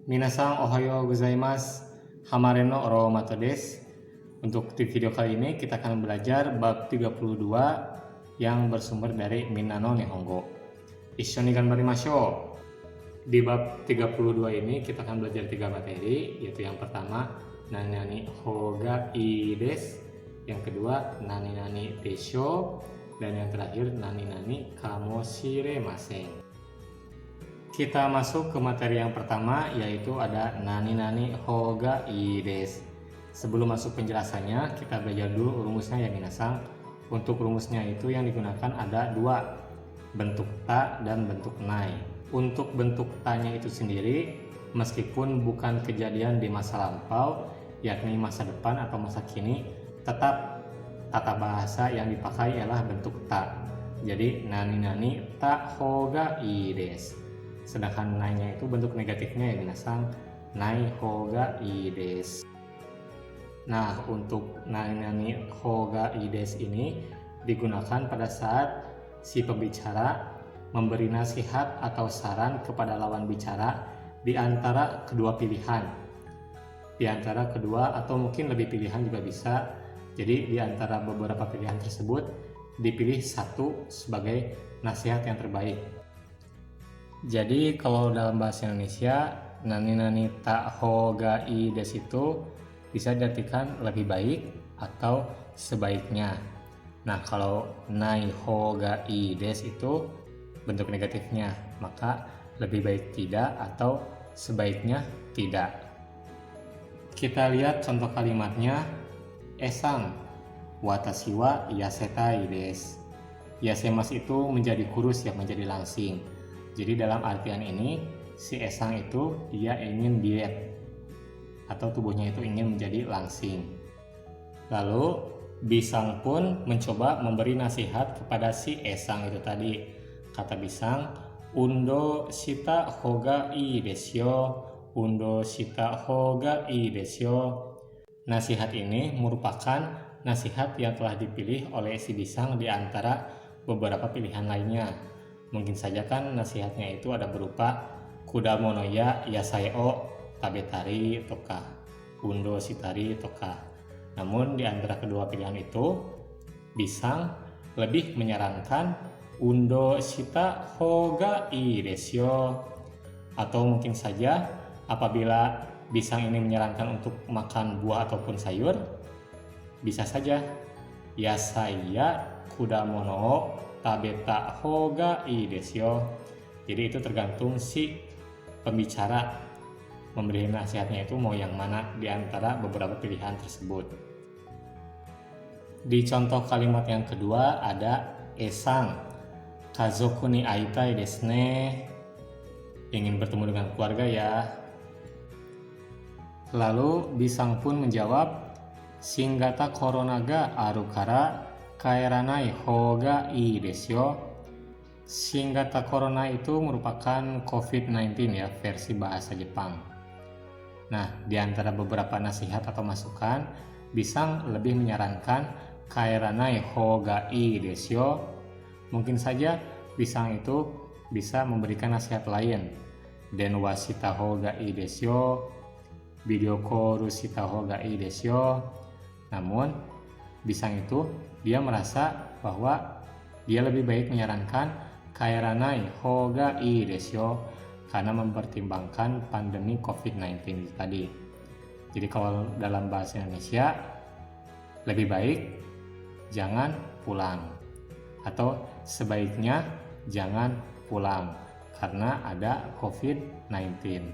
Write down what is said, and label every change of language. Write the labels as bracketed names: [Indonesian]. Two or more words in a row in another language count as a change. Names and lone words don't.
[Japanese] みなさんおはようございます。ハマレノオロマトです. [Indonesian] Untuk di video kali ini kita akan belajar bab 32 yang bersumber dari Minna no Nihongo. [Japanese] 一緒に頑張りましょう. [Indonesian] Di bab 32 ini kita akan belajar 3 materi, yaitu yang pertama [Japanese] 何ほうがいいです, [Indonesian] yang kedua [Japanese] 何でしょう, [Indonesian] dan yang terakhir [Japanese] 何かもしれません. [Indonesian] Kita masuk ke materi yang pertama, yaitu ada [Japanese] 何ほうがいいです. [Indonesian] Sebelum masuk penjelasannya, kita belajar dulu rumusnya ya minasan. Untuk rumusnya itu yang digunakan ada dua, bentuk ta dan bentuk nai. Untuk bentuk ta-nya itu sendiri, meskipun bukan kejadian di masa lampau, yakni masa depan atau masa kini, tetap tata bahasa yang dipakai ialah bentuk ta. [Japanese] Jadi 何たほうがいいです. [Indonesian] Sedangkan nai-nya itu bentuk negatifnya ya minasan, [Japanese] ないほうがいいです. [Indonesian] Nah, untuk [Japanese] 何ほうがいいです [Indonesian] ini digunakan pada saat si pembicara memberi nasihat atau saran kepada lawan bicara di antara kedua pilihan. Di antara kedua atau mungkin lebih pilihan juga bisa. Jadi di antara beberapa pilihan tersebut dipilih satu sebagai nasihat yang terbaik. Jadi kalau dalam bahasa Indonesia [Japanese] 何たほうがいいです [Indonesian] itu bisa diartikan lebih baik atau sebaiknya. Nah, kalau [Japanese] ないほうがいいです [Indonesian] itu bentuk negatifnya, maka lebih baik tidak atau sebaiknya tidak. Kita lihat contoh kalimatnya. [Japanese] Aさん私は痩せたいです. [Indonesian] Yasemasu itu menjadi kurus, ya menjadi langsing. Jadi dalam artian ini si Esang itu dia ingin diet atau tubuhnya itu ingin menjadi langsing. Lalu Bisang pun mencoba memberi nasihat kepada si Esang itu tadi. Kata Bisang, [Japanese] 運動したほうがいいですよ. 運動したほうがいいですよ. [Indonesian] Nasihat ini merupakan nasihat yang telah dipilih oleh si Bisang di antara beberapa pilihan lainnya. Mungkin saja kan nasihatnya itu ada berupa [Japanese] 果物や野菜を食べたりとか、運動したりとか. [Indonesian] Namun di antara kedua pilihan itu, Bisang lebih menyarankan [Japanese] 運動したほうがいいですよ. [Indonesian] Atau mungkin saja apabila Bisang ini menyarankan untuk makan buah ataupun sayur, bisa saja [Japanese] 野菜や果物を食べたほうがいいですよ. [Indonesian] Jadi itu tergantung si pembicara memberi nasihatnya itu mau yang mana di antara beberapa pilihan tersebut. Di contoh kalimat yang kedua ada [Japanese] Aさん家族に会いたいですね. [Indonesian] Ingin bertemu dengan keluarga ya. Lalu Bisang pun menjawab, [Japanese] 新型コロナがあるから帰らないほうがいいですよ. 新型コロナ [Indonesian] itu merupakan COVID-19 ya, versi bahasa Jepang. Nah, di antara beberapa nasihat atau masukan, Bisang lebih menyarankan [Japanese] 帰らないほうがいいですよ. [Indonesian] Mungkin saja Bisang itu bisa memberikan nasihat lain. [Japanese] 電話したほうがいいですよ. [English] Video call [Japanese] したほうがいいですよ. [Indonesian] Namun Bisang itu dia merasa bahwa dia lebih baik menyarankan [Japanese] 帰らないほうがいいですよ [Indonesian] karena mempertimbangkan pandemi COVID-19 itu tadi. Jadi kalau dalam bahasa Indonesia lebih baik jangan pulang atau sebaiknya jangan pulang karena ada COVID-19.